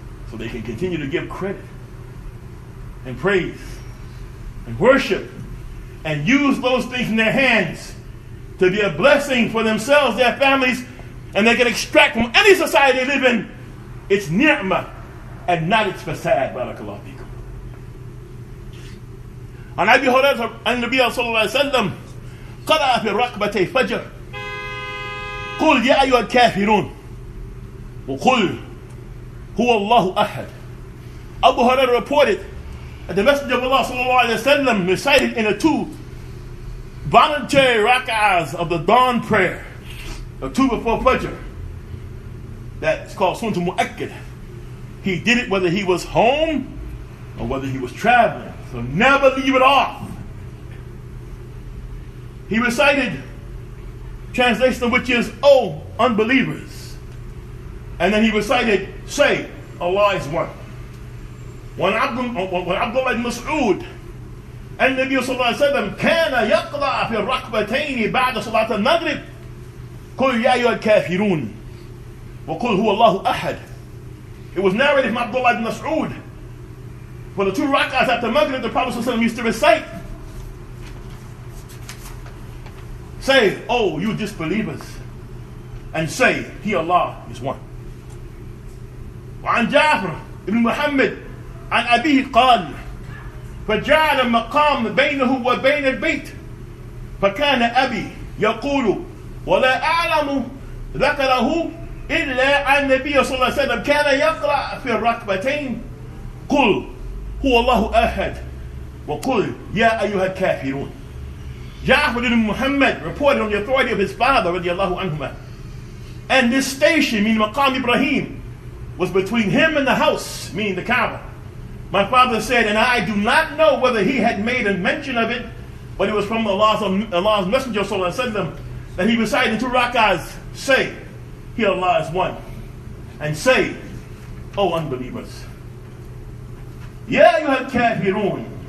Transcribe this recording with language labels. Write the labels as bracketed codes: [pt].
[en] So they can continue to give credit and praise and worship and use those things in their hands to be a blessing for themselves, their families, and they can extract from any society they live in its ni'mah and not its fasad. [ar] Barakallahu feekum. عن أبي هريرة أن النبي صلى الله عليه وسلم قرأ في ركعتي الفجر قل يا أيها الكافرون وقل هو الله أحد. [en] Abu Hurairah reported that the Messenger of Allah sallallahu alayhi wa sallam recited in the 2 voluntary rak'ahs of the dawn prayer, the 2 before Fajr. That's called Sunnah Mu'akkad. He did it whether he was home or whether he was traveling. So never leave it off. He recited, translation which is, "O unbelievers." And then he recited, "Say, Allah is one." When Abdullah ibn Mas'ud and Nabi sallallahu alayhi wa sallam [ar] كان يقرأ في الركبتين بعد صلاة المغرب قل يا أيها الكافرون وقل هو الله أحد. [en] It was narrated from Abdullah ibn Mas'ud. For the 2 rak'ahs after Maghrib, the Prophet ﷺ used to recite, "Say, oh, you disbelievers, and say, He Allah is one." [ar] وعن جعفر بن محمد عن أبيه قال فجعل مقام بينه وبين البيت فكان أبي يقول ولا أعلم ذكره إلا عن النبي صلى الله عليه وسلم كان يقرأ في الركبتين قل هو الله أحد وقل يا أيها الكافرون. [en] Ja'far ibn Muhammad reported on the authority of his father radiallahu anhuma, and this station, meaning Maqam Ibrahim, was between him and the house, meaning the Kaaba. My father said, and I do not know whether he had made a mention of it, but it was from Allah's Messenger sallallahu alaihi wasallam that he recited in 2 rak'ahs, "Say, He Allah is one," and say, "O unbelievers, [ar] يا أيها الكافرون